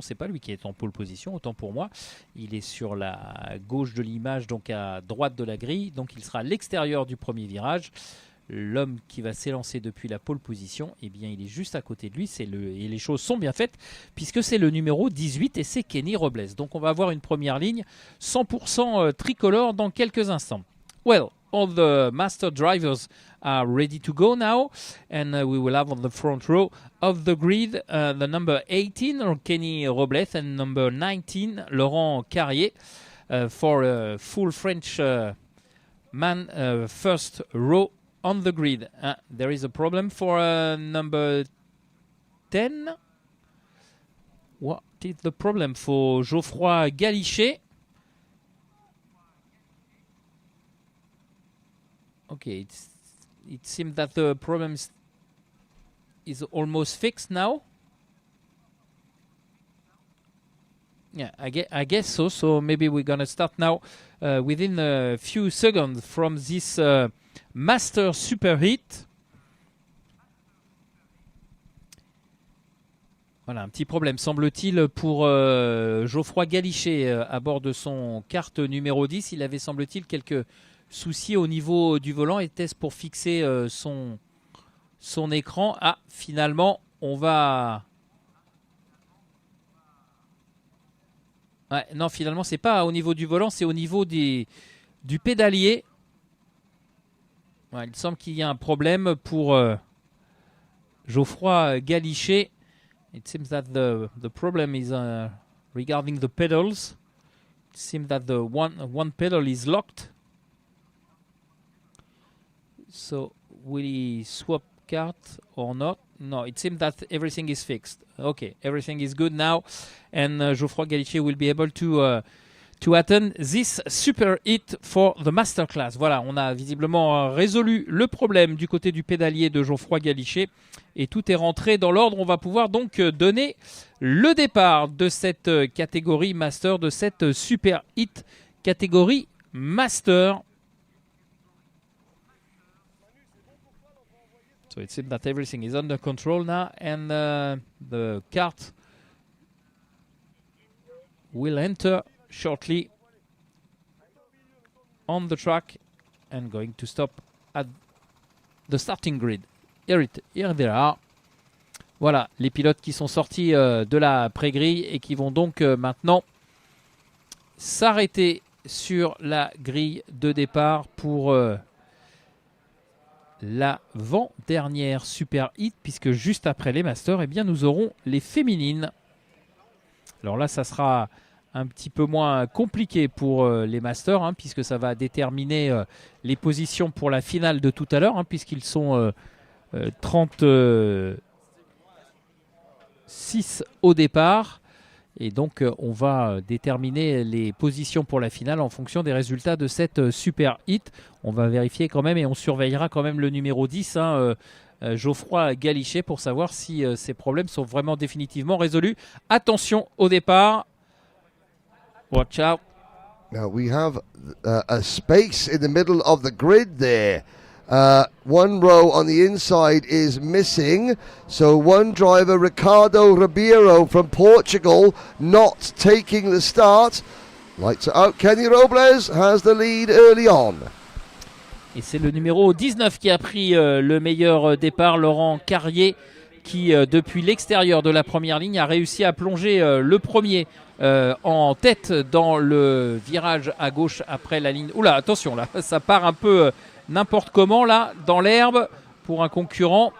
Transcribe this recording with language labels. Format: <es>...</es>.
<fr>C'est pas lui qui est en pole position, autant pour moi. Il est sur la gauche de l'image, donc à droite de la grille. Donc il sera à l'extérieur du premier virage. L'homme qui va s'élancer depuis la pole position, il est juste à côté de lui. Et les choses sont bien faites puisque c'est le numéro 18 et c'est Kenny Robles. Donc on va avoir une première ligne 100% tricolore dans quelques instants.</fr> <en>Well, all the master drivers are ready to go now, and we will have on the front row of the grid the number 18, Kenny Robles, and number 19, Laurent Carrier, for a full French man first row on the grid. There is a problem for number 10. What is the problem for Geoffroy Galichet? Okay, it seems that the problem is almost fixed now. Yeah, I guess so. So maybe we're gonna start now within a few seconds from this Master Super Heat.</en> <fr>Voilà, un petit problème semble-t-il pour Geoffroy Galichet à bord de son kart numéro 10. Il avait semble-t-il quelques soucis au niveau du volant. Était-ce pour fixer son écran? Ah, finalement, on va... Ouais, non, finalement, c'est pas au niveau du volant, c'est au niveau du pédalier. Ouais, il semble qu'il y a un problème pour Geoffroy Galichet.</fr> <en>It seems that the problem is regarding the pedals. It seems that the one pedal is locked. So will he swap cart or not? No, it seems that everything is fixed. Okay, everything is good now, and Geoffroy Galichet will be able to attend this super hit for the masterclass.</en> <fr>Voilà, on a visiblement résolu le problème du côté du pédalier de Geoffroy Galichet et tout est rentré dans l'ordre. On va pouvoir donc donner le départ de cette catégorie master, de cette super hit catégorie master.</fr> <en>So it seems that everything is under control now, and the kart will enter shortly on the track and going to stop at the starting grid. Here they are.</en> <fr>Voilà, les pilotes qui sont sortis de la pré-grille et qui vont donc maintenant s'arrêter sur la grille de départ pour l'avant-dernière super hit, puisque juste après les masters, eh bien, nous aurons les féminines. Alors là, ça sera un petit peu moins compliqué pour les masters, hein, puisque ça va déterminer les positions pour la finale de tout à l'heure, hein, puisqu'ils sont 36 au départ. Et donc, on va déterminer les positions pour la finale en fonction des résultats de cette super hit. On va vérifier quand même et on surveillera quand même le numéro 10, Geoffroy Galichet, pour savoir si ces problèmes sont vraiment définitivement résolus. Attention au départ.</fr> <en>Watch out. Now we have a space in the middle of the grid there. One row on the inside is missing, so one driver, Ricardo Ribeiro from Portugal, not taking the start. Lights are out. Kenny Robles has the lead early on.</en> <fr>Et c'est le numéro 19 qui a pris le meilleur départ, Laurent Carrier, qui, depuis l'extérieur de la première ligne, a réussi à plonger le premier en tête dans le virage à gauche après la ligne. Oula, attention, là, ça part un peu n'importe comment, là, dans l'herbe pour un concurrent.</fr>